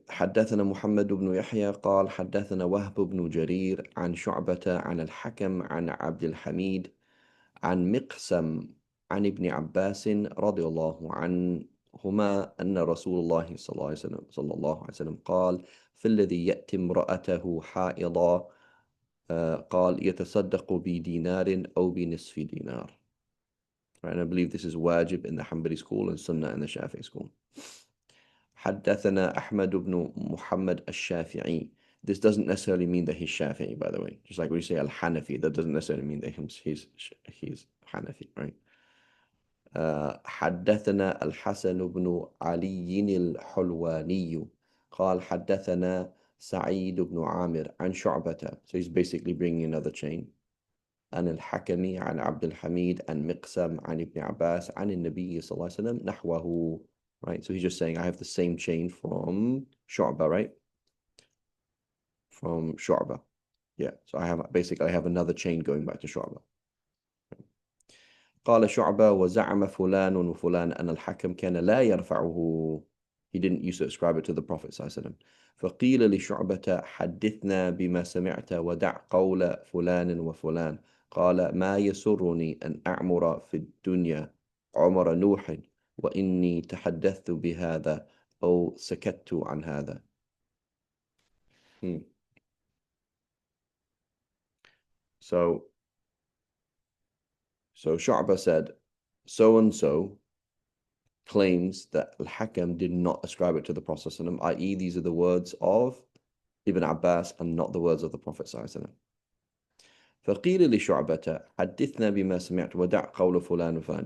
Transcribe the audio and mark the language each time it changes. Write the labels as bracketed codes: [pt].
[ar] حدثنا محمد بن يحيى قال حدثنا وهب بن جرير عن شعبة عن الحكم عن عبد الحميد عن مقسم عن ابن عباس رضي الله عنهما أن رسول الله صلى الله عليه وسلم قال في الذي يأتي امرأته حائضا قال يتصدق بدينار أو بنصف دينار. [en] Right, and I believe this is wajib in the Hanbali school and Sunnah in the Shafi'i school. [ar] حدثنا أحمد بن محمد الشافعي. [en] This doesn't necessarily mean that he's Shafi'i, by the way. Just like when you say Al-Hanafi, that doesn't necessarily mean that he's Hanafi, right? [ar] حدثنا الحسن بن علي الحلواني قال حدثنا سعيد بن عامر عن شعبة. [en] So he's basically bringing another chain. [ar] عن الحكم عن عبد الحميد عن مقسم عن ابن عباس عن النبي صلى الله عليه وسلم نحوه. [en] Right, so he's just saying I have the same chain from Shu'bah, right? From Shu'bah. Yeah, so I have another chain going back to Shu'bah. [ar] قال شعبة وزعم فلان وفلان أن الحكم كان لا يرفعه. [en] He didn't used to ascribe it to the Prophet صلى الله عليه وسلم. [ar] فقيل لشعبة حدثنا بما سمعت ودع قول فلان وفلان. قال ما يسرني أن أعمر في الدنيا عمر نوح وإني تحدثت بهذا أو سكت عن هذا. [en] So Shu'bah said, so and so claims that Al-Hakam did not ascribe it to the Prophet ﷺ, i.e. these are the words of Ibn Abbas and not the words of the Prophet ﷺ. [ar] فقيل لشعبة حدثنا بما سمعت ودع قول فلان وفلان.